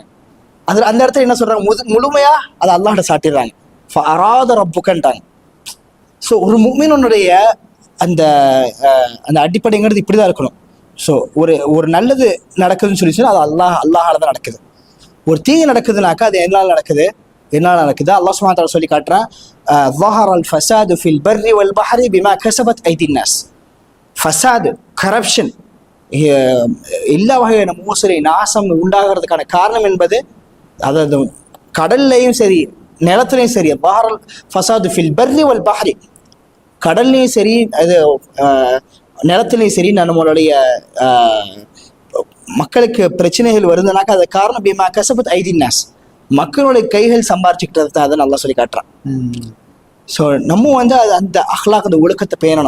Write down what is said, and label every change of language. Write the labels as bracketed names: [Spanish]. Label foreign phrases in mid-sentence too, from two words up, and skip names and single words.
[Tamil] அந்த இடத்துல என்ன சொல்றாங்க, முழுமையா அதை அல்லாஹ்ட்ட சாட்டிடுறாங்க, ஃபஅராத ரப்புகன்றாங்க. ஸோ ஒரு முஃமினுடைய அந்த அடிப்படைங்கிறது இப்படிதான் இருக்கணும். ஸோ ஒரு நல்லது நடக்குதுன்னு சொல்லி அது அல்லாஹால தான் நடக்குது. ஒரு தீங்கு நடக்குதுனாக்கா அது என்னால் நடக்குது. [Arabic] الله سبحانه وتعالى [Tamil] சொல்லி காட்டுறான், [Arabic] ظهر الفساد في البر والبحر بما كسبت أيدي الناس. [Tamil] ஃபசாது, கரப்ஷன், எல்லா வகையான மோசடி, நாசம் உண்டாகிறதுக்கான காரணம் என்பது, அதாவது கடல்லையும் சரி நிலத்துலையும் சரி, [Arabic] ظهر الفساد في البر والبحر, [Tamil] கடல்லையும் சரி அது நிலத்துலையும் சரி நம்மளுடைய மக்களுக்கு பிரச்சனைகள் வருதுனாக்கா அது காரணம் [Arabic] بما كسبت أيدي الناس, [Tamil] மக்களுடைய கைகள் சம்பாரிச்சுக்கிட்டது தான். அதை நல்லா சொல்லி காட்டுறான். ஸோ நம்ம வந்து அந்த அஹ்லாக், அந்த ஒழுக்கத்தை பேணணும்.